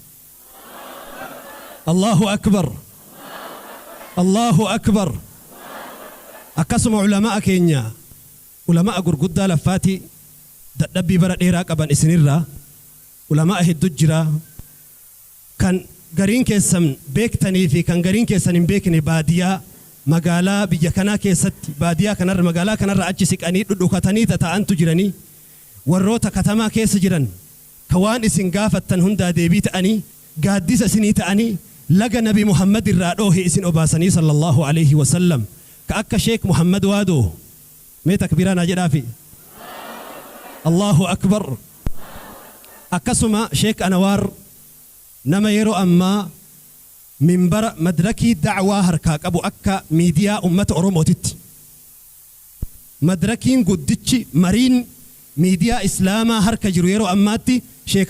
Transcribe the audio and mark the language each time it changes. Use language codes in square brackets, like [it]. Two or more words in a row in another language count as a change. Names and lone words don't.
[ar] الله أكبر الله أكبر [om] akkasuma ulamaa keenya ulamaa gurguddaa laffaati dadhabbii bara dheeraa qaban isinirraa ulamaa hedduu jira kan gariin keessan beektanii fi kan gariin keessan hin beekne baadiyaa magaalaa biyya kanaa keessatti baadiyaa kanarra magaalaa kanarra achi siqanii dhudhukatanii ta'antu jiranii warroota katamaa keessa jiran ka waan isin gaafattan hundaa deebii ta'anii gaaddisa isinii ta'anii laga nabi Muhammad irraa dhoohe isin obaasanii [ar] صلى الله عليه و [om] sallam ka akka Sheek Muhammad Waadoo mee takbiiraan haa jedhaafi [ar] الله أكبر [om] akkasuma Sheek Anwaar nama yeroo ammaa minbara madrakii da'waa harkaa qabu akka miidiyaa ummata Oromootitti madrakiin guddichi mariin miidiyaa islaamaa harka jiru yeroo ammaatti Sheek